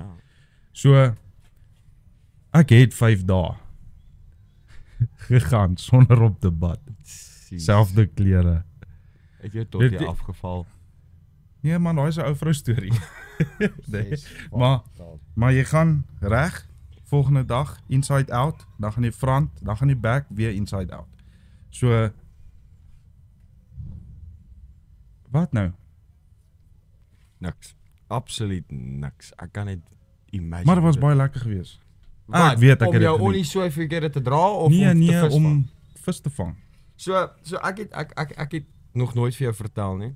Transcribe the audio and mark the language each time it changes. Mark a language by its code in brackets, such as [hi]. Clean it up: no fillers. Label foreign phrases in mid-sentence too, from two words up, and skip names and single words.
[af] So ek het 5 dae gegaan sonder op te bad. Selfde klere. Het jy tot Dit- jy afgeval? Nee man, daai is 'n ou vrou storie. Nee, maar jy gaan reg volgende dag [en] inside out, [af] dan gaan jy front, dan gaan jy back weer [en] inside out. [af] So wat nou? Niks. Absoluut niks. Ek kan net imagine. Maar dit was dit. baie lekker geweest. Wat, Ek weet ek om het dit jou geniet. olie so verkeerde te dra of Nee, om te nee, vis om vang? vis te vang. So ek het nog nooit vir jou vertel nie.